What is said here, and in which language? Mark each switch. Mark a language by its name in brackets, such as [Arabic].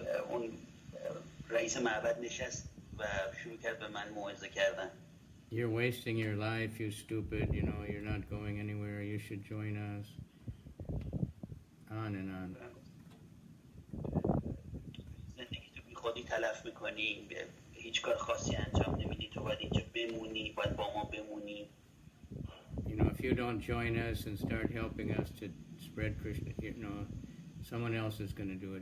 [Persian] اون رئیس معبد نشست و شروع کرد به من موعظه کردن. [English] You're wasting your life, you stupid, you know, you're not going anywhere, you should join us. On and on. [Persian] زندگی تو بی خودی تلف میکنی، هیچ کار خاصی انجام نمیدی، تو باید اینجا بمونی، باید با ما بمونی. [English] You know, if you don't join us and start helping us to spread Krishna, you know, someone else is going to do it.